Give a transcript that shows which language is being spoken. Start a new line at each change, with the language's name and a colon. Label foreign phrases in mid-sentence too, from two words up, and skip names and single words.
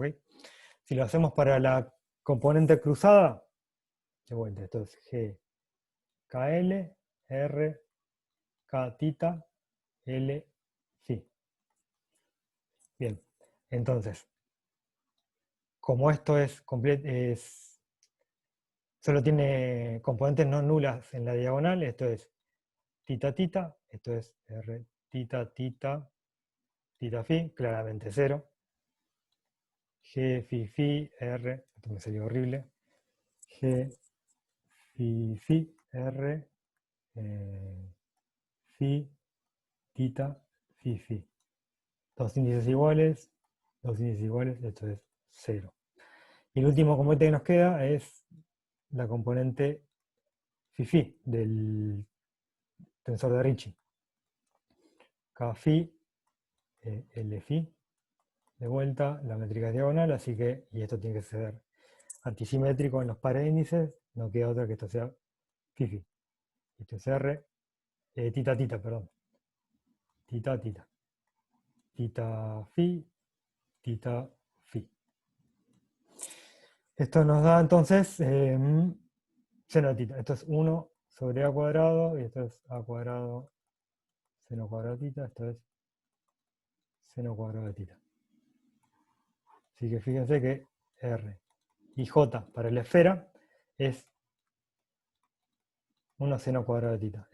Spanish: Si lo hacemos para la componente cruzada, de vuelta, esto es G KL, R, K tita, L, phi. Bien, entonces, como esto solo tiene componentes no nulas en la diagonal, esto es tita tita, esto es R tita tita, tita phi, claramente 0. G, phi, R, esto me salió horrible, G, phi, R, phi, tita, phi. Dos índices iguales, esto es 0. Y el último componente que nos queda es la componente phi del tensor de Ricci. K phi, L phi, de vuelta, la métrica es diagonal, así que, y esto tiene que ser antisimétrico en los pares de índices, no queda otra que esto sea phi. Esto es R, tita, perdón. Tita, phi, tita, phi. Esto nos da entonces seno de tita. Esto es 1 sobre a cuadrado, y esto es a cuadrado seno cuadrado de tita, esto es seno cuadrado de tita. Así que fíjense que R y J para la esfera es 1 seno cuadrado de tita.